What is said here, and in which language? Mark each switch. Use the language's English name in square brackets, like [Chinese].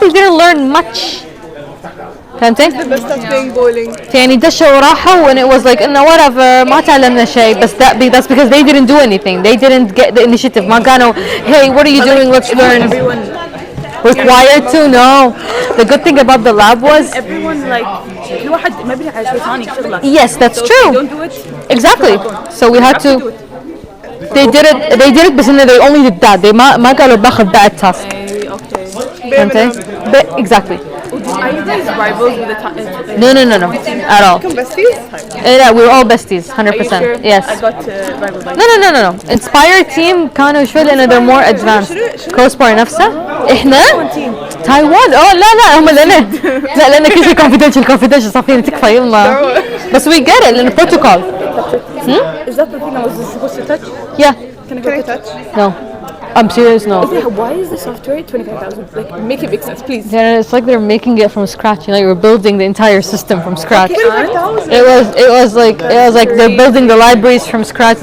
[English] They didn't learn much. [Arabic] فهمتي؟ [English] The best of playing bowling. [Arabic] يعني دشوا وراحوا [English] when it was like إنه whatever [Arabic] ما تعلمنا شيء بس [English] that's because they didn't do anything. They didn't get the initiative. [Arabic] ما قالوا [English] hey what are you doing? Let's learn. Required to? No. The good thing about the lab was everyone like [Arabic] كل واحد ما بيدري على شيء ثاني شغله. [English] Yes, that's true. Don't do it. Exactly. So we had to. They did it [Arabic] بس إنه [English] they only did that. They [Arabic] ما قالوا باخذ [English] that task. Okay. Exactly. Are you guys rivals with the time? No, at all. Become besties? Yeah, we're all besties, 100%. Are you sure? Yes. I got rival by No. Inspire team [Arabic] كانوا شوي لأن [English] they're more advanced. [Arabic] CoSpar نفسه إحنا تايوان. لا هم لنا لأن كل شيء confidential صافين تكفى يلا. [English] بس we get it لأن protocol. Is that the thing I was supposed to touch? Yeah. Can I touch? No. I'm serious, no. Why is the software 25,000? Like, make it make sense, please. Yeah, it's like they're making it from scratch. You know, you're building the entire system from scratch. 25,000? It was like they're building the libraries from scratch.